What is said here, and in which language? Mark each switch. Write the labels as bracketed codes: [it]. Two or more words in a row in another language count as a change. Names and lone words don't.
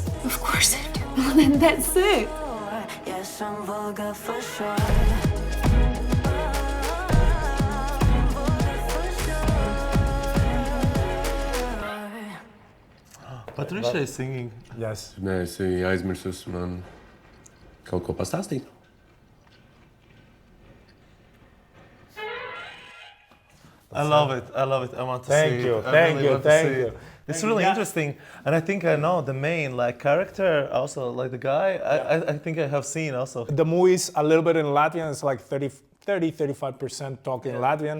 [en] Of course I do. Well, then that's it. Yes, I'm vulgar for sure. Patricia is singing. Yes. [lv] Nē, es aizmirsus man kaut ko pastāstīt. [en] I love it. I want to Thank see you. it. Thank you. It's really interesting, and I think I know the main character also, like the guy. I think I have seen also. The movie's a little bit in Latvian. It's like 35% talking Latvian.